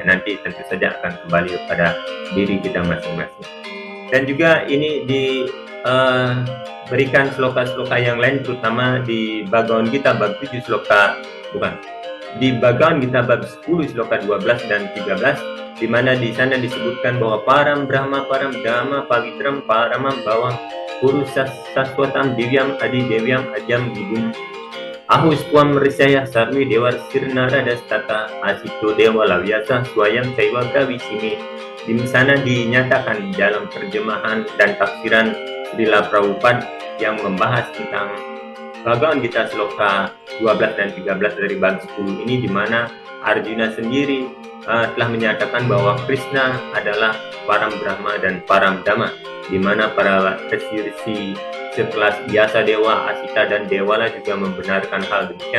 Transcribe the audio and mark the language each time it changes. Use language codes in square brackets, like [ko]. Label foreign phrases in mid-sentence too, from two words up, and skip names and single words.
[id] Nanti tentu saja akan kembali kepada diri kita masing-masing. Dan juga ini diberikan sloka-sloka yang lain, terutama di Bhagawan Gita bab 7 sloka di Bhagavad Gita bab 10 sloka 12 dan 13, di mana di sana disebutkan bahwa [sa] param brahma param dhamma pavitram paramam bawam purusas saswatam divyam adi devyam ajam gibum ahus tuam risaya sarwi dewa sirnara dastata asito dewa lawyasa swayam caiwa gawisimi. [id] Di sana dinyatakan dalam terjemahan dan tafsiran Srila Prabhupada yang membahas tentang Bhagavad Gita sloka 12 dan 13 dari bab 10 ini, di mana Arjuna sendiri telah menyatakan bahwa Krishna adalah [sa] Param Brahma [id] dan [sa] Param Dhamma, [id] di mana para resi-resi sekelas Vyasa Dewa, Asita dan Dewala juga membenarkan hal demikian.